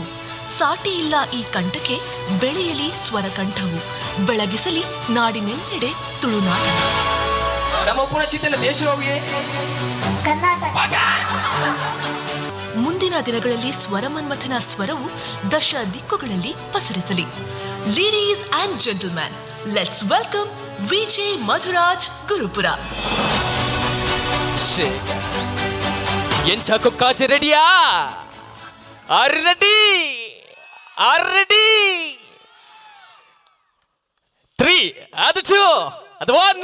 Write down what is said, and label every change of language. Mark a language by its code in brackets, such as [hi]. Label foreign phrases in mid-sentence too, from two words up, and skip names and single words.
[kn] ಸಾಟಿ ಇಲ್ಲ ಈ ಕಂಠಕ್ಕೆ, ಬೆಳೆಯಲಿ ಸ್ವರ ಕಂಠವು, ಬೆಳಗಿಸಲಿ ನಾಡಿನೆಲ್ಲೆಡೆ ತುಳುನಾಡು. ಮುಂದಿನ ದಿನಗಳಲ್ಲಿ ಸ್ವರ ಮನ್ಮಥನ ಸ್ವರವು ದಶ ದಿಕ್ಕುಗಳಲ್ಲಿ ಪಸರಿಸಲಿ. [en] Ladies and gentleman, let's welcome VJ Madhuraj Gurupura. [tcy] ಎಂಚ ಕುಕ್ಕಾಜೆ ರೆಡಿಯಾ? [kn] ರೆಡಿ 3 ಅದು 2 ಅದು 1.